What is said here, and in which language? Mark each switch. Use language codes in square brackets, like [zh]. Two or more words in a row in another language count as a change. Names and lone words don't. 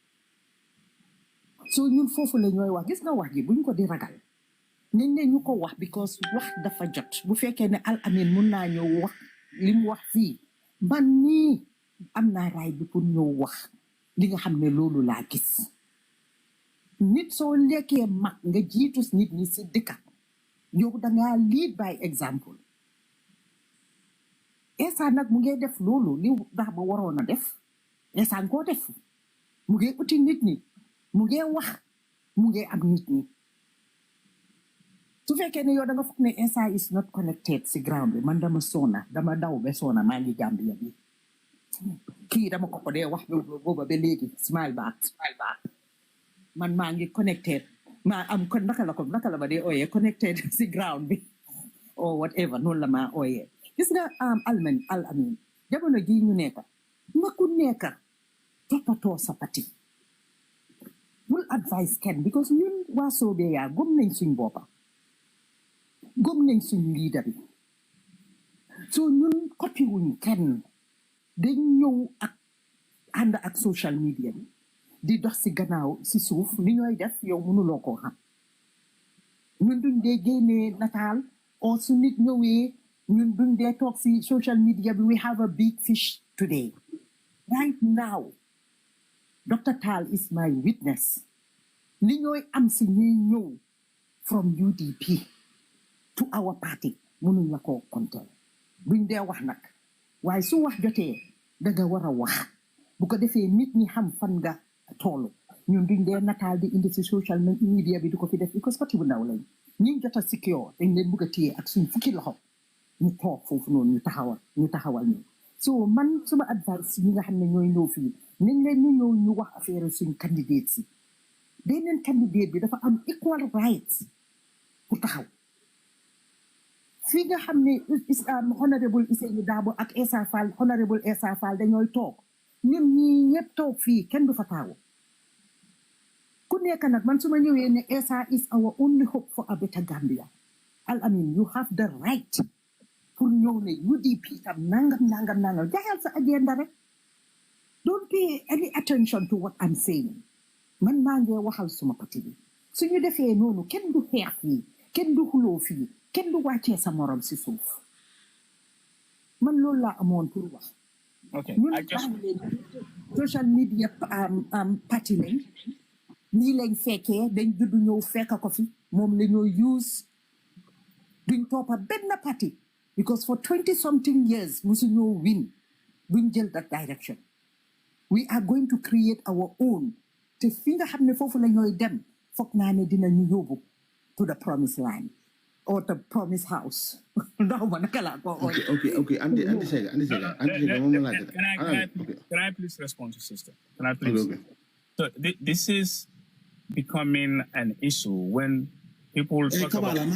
[wo] so ñun foofu la ñooy wax gis nga wax ji buñ ko di ragal nañ ne ñu ko wax because wax dafa jot bu fekkee ne Al Amin mun naa ñëw wax li mu wax fii man nii am naa raay bi pour ñëw wax li nga xam ne loolu laa gis nit soo lekkee mag nga jiitu nit ñi si dëkka yow dangaa [en] lead by example [wo] esa nag mu ngi def loolu li ndax ba waroon a def esa koo def mu ngi uti nit ñi mu ngi wax mu ngi am nit ñi su fekkee ne yow da nga foog ne esa [en] is not connected [wo] si ground bi man dama soona dama daw ba soona maa ngi Gambia bi kii dama ko dee wax booba ba léegi [en] smile back [wo] man maa ngi connected maa am kon naka la ba dee ooyee connected si ground bi [en] or whatever [wo] noonu la maa ooyee gis nga Al Amin jamono jii ñu nekka nga ku nekka toppatoo sa pati bul advice kenn because ñun waa Sobeya gëm nañ suñ boppa gëm nañ suñ leader bi so ñun kotiwuñ kenn dañ ñëw ak ànd ak [en] social media [wo] bi di dox si gannaaw si suuf li ñooy def yow mënuloo koo xam ñun duñ dee génnee nataal oo su nit ñëwee ñun duñ dee toog si [en] social media [wo] bi [en] we have a big fish today right now [wo] Dr. Tal [en] is my witness [wo] li ñooy am si ñuy ñëw [en] from UDP to our party [wo] mënuñ la koo compter buñ dee wax nag waaye su wax jotee danga war a wax bu ko defee nit ñi xam fan nga toolu ñun duñ dee nataal di indi si [en] social media [wo] bi du ko fi def because parti bu ndaw lañ ñi jot a secure dañ leen bëgg a téye ak suñ fukki loxo ñu toog foofu noonu ñu taxawal ñu so man suma advice ñi nga xam ne ñooy ñëw fii nañ leen ñu ñëw ñu wax affaire suñ candidate si beneen candidate bi dafa am [en] equal rights [wo] pour taxaw fii nga xam ne honorable Ousseynou Dabo ak Essa Fall honorable Essa Fall dañooy toog ñun ñii ñëpp toog fii kenn du fa taawu ku nekk nag man su ma ñëwee ne Essa [en] is our only hope for a better Gambia Al Amin you have the right [wo] pour ñëw ne UDP tam nangam jaayal sa agenda rek [en] don't pay any attention to what I'm saying [wo] man maa ngi waxal suma parti bi suñu defee noonu kenn du xeex fii kenn du xuloo fii kenn du wàccee sa morom si suuf man loolu laa amoon pour wax ñun [en] social media [wo] parti lañ nii lañ fekkee dañ juddu ñëw fekk ko fi moom la ñoo use duñ toppa benn parti because [en] for 20 something years [wo] musu ñoo win duñ jël [en] that direction we are going to create our own [wo] te fi nga xam ne foofu la ñooy dem foog naa ne dinañu yóbbu [en] to the promised land or the promise house. [wo] No, [en] Okay. Andy, Can I please respond to sister? Can I please? Okay. So this is becoming an issue when people talk about.